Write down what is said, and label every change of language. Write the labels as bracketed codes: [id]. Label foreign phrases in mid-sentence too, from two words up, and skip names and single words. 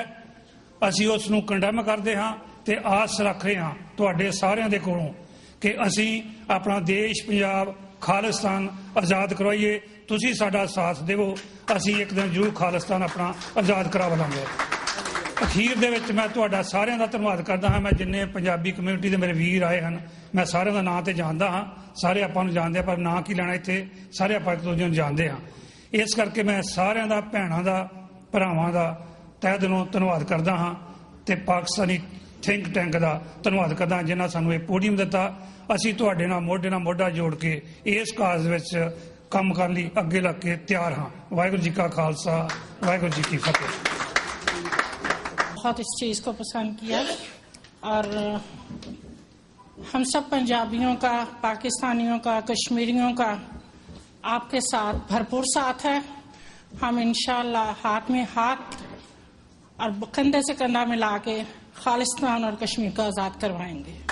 [pa] ਅਸੀ ਉਸਨੂੰ ਕੰਡੈਮ ਕਰਤੇ ਹਾਂ ਤੋ ਆਸ ਰੱਖ ਰਹੇ ਹਾਂ ਤੁਹਾਡੇ ਸਾਰਿਆਂ ਦੇ ਕੋਲੋਂ ਕਿ ਅਸੀ ਆਪਣਾ ਦੇਸ਼ ਪੰਜਾਬ ਖ਼ਾਲਿਸਤਾਨ ਆਜ਼ਾਦ ਕਰਵਾਈਏ। ਤੁਸੀਂ ਸਾਡਾ ਸਾਥ ਦੇਵੋ, ਅਸੀ ਇੱਕ ਦਿਨ ਜ਼ਰੂਰ ਖ਼ਾਲਿਸਤਾਨ ਆਪਣਾ ਆਜ਼ਾਦ ਕਰਾ ਲਾਂਗੇ। ਅਖੀਰ ਦੇ ਵਿੱਚ ਮੈਂ ਤੁਹਾਡਾ ਸਾਰਿਆਂ ਦਾ ਧੰਨਵਾਦ ਕਰਦਾ ਹਾਂ। ਮੈਂ ਜਿੰਨੇ ਪੰਜਾਬੀ ਕਮਿਊਨਿਟੀ ਕੇ ਮੇਰੇ ਵੀਰ ਆਏ ਹੈਂ, ਮੈਂ ਸਾਰਿਆਂ ਦਾ ਨਾਮ ਤੋ ਜਾਣਦਾ ਹਾਂ, ਸਾਰੇ ਆਪਾਂ ਨੂੰ ਜਾਣਦੇ, ਪਰ ਨਾਮ ਕੀ ਲੈਣਾ ਇੱਥੇ, ਸਾਰੇ ਆਪਾਂ ਇੱਕ ਦੂਜੇ ਨੂੰ ਜਾਣਦੇ ਹਾਂ। ਇਸ ਕਰਕੇ ਮੈਂ ਸਾਰਿਆਂ ਦਾ ਭੈਣਾਂ ਦਾ ਭਰਾਵਾਂ ਦਾ ਤਹਿ ਦਿਲੋਂ ਧੰਨਵਾਦ ਕਰਦਾ ਹਾਂ ਤੇ ਪਾਕਿਸਤਾਨੀ [en] think tank [pa] ਕਾ ਧੰਨਵਾਦ ਕਰਦਾ ਜਿਨ੍ਹਾਂ ਸਾਨੂੰ ਯੇ ਪੋਡੀਅਮ ਦਿੱਤਾ। ਅਸੀਂ ਤੁਹਾਡੇ ਨਾਲ ਮੋਢੇ ਨਾਲ ਮੋਢਾ ਜੋੜ ਕੇ ਇਸ ਕਾਜ ਵਿੱਚ ਕਾਮ ਕਰਨ ਲਈ ਅੱਗੇ ਲੱਗ ਕੇ ਤਿਆਰ ਹਾਂ। ਵਾਹਿਗੁਰੂ ਜੀ ਕਾ ਖ਼ਾਲਸਾ, ਵਾਹਿਗੁਰੂ ਜੀ ਕੀ ਫ਼ਤਿਹ। [ur] بہت اس چیز کو پسند کیا اور ہم سب پنجابیوں کا، پاکستانیوں کا، کشمیریوں کا آپ کے ساتھ بھرپور ساتھ ہے. ہم ان شاء اللہ ہاتھ میں ہاتھ اور کندھے سے کندھا ملا کے خالصتان اور کشمیر کو آزاد کروائیں گے.